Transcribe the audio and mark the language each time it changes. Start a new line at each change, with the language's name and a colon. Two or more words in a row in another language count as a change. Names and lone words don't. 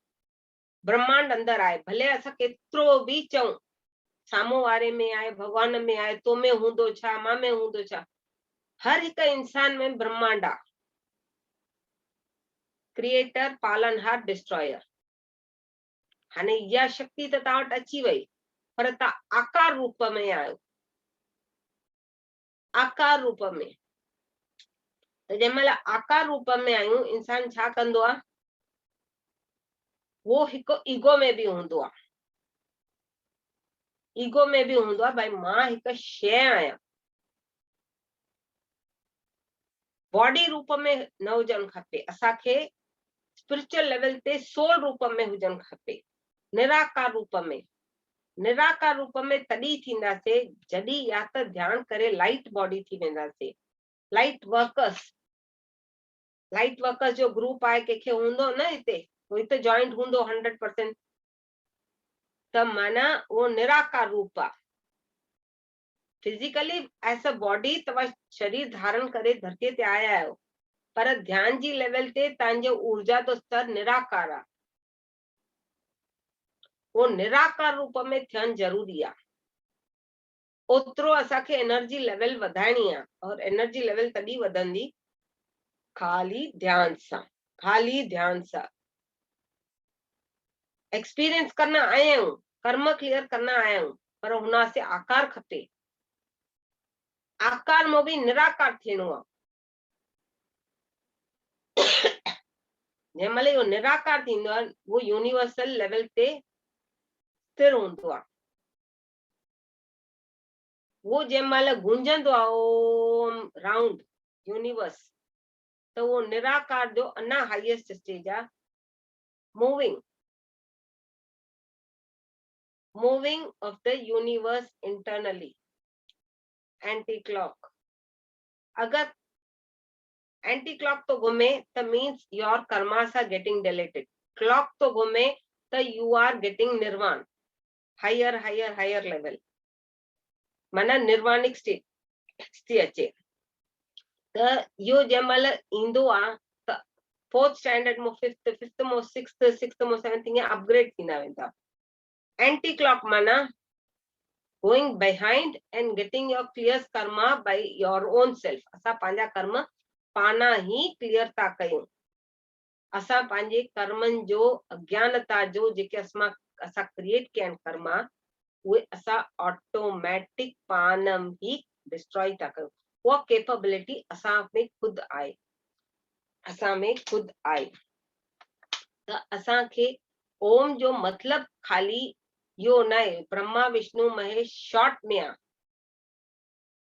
Sindhi: ब्रह्मांड अंदरि आहे, भले असां केतिरो बि चऊं साम्हूं वारे में आहे, भॻवान में आहे, तो में हूंदो छा, मां में हूंदो छा, हर हिकु इंसान में ब्रह्मांड आहे।
English: creator, पालनहार, destroyer।
Sindhi: हाणे इहा शक्ति त तव्हां वटि अची वई, पर तव्हां आकार रूप में आहियो। आकार रूप में, त जंहिं महिल आकार रूप में आहियूं, इंसान छा कंदो आहे? वो हिकु ईगो में बि हूंदो आहे। ईगो में बि हूंदो आहे भई मां हिकु शइ आहियां। बॉडी रूप में न हुजणु खपे, असांखे
English: spiritual level
Sindhi: ते सोल रूप में हुजणु खपे, निराकार रूप में। निराकार रूप में तॾहिं थींदासीं जॾहिं या त ध्यान करे
English: light body
Sindhi: थी वेंदासीं।
English: light workers
Sindhi: जो ग्रुप आहे, कंहिंखे हूंदो न हिते, हिते जॉइंट हूंदो 100%, त माना वो निराकार रूप आहे।
English: physically as a body
Sindhi: तव्हां शरीर धारण करे धरतीअ ते आया आहियो, पर ध्यान जी लेवल ते तव्हांजो ऊर्जा जो स्तर निराकार आहे। वो निराकार रूप में थियणु ज़रूरी आहे। ओतिरो असांखे
English: energy level
Sindhi: वधाइणी आहे, और
English: energy level
Sindhi: तॾहिं वधंदी खाली ध्यान सां। खाली ध्यान सां एक्सपीरियंस करना आया आहियूं, कर्म क्लियर करना आया आहियूं, पर हुनसे आकार खपे। आकार में भी निराकार थियणो आहे। जंहिं महिल इहो निराकार थींदो आहे, वो
English: universal level
Sindhi: ते स्थिर हूंदो आहे। वो जंहिं महिल गूंजंदो आहे ओम
English: round universe,
Sindhi: त वो निराकार जो अञा
English: highest stage
Sindhi: आहे।
English: moving of the universe internally, anti clock.
Sindhi: अगर
English: anti clock
Sindhi: तो घूमे त
English: means your karmas are getting deleted.
Sindhi: क्लॉक तो घूमे त
English: you are getting nirvana, higher higher higher level,
Sindhi: माना
English: nirvanic state
Sindhi: थी अचे। त इहो जंहिं महिल ईंदो आहे त 4th स्टैंडर्ड में 5th में 6th में 7th ईअं अपग्रेड थींदा वेंदा।
English: anti clock माना going behind and getting your clear karma by your own self।
Sindhi: असां पंहिंजा कर्म पाना ही क्लियर था कयूं। असां पंहिंजे कर्मनि जो, अज्ञानता जो जेके असां क्रिएट कया आहिनि कर्मा, उहे असां ऑटोमेटिक पानम ही डिस्ट्रॉय था कयूं। उहा कैपेबिलिटी असां में खुद आहे, असां में खुद आहे। त असांखे ओम जो मतलब खाली यो न आहे, ब्रह्मा विष्णु महेश शॉर्ट में आहे।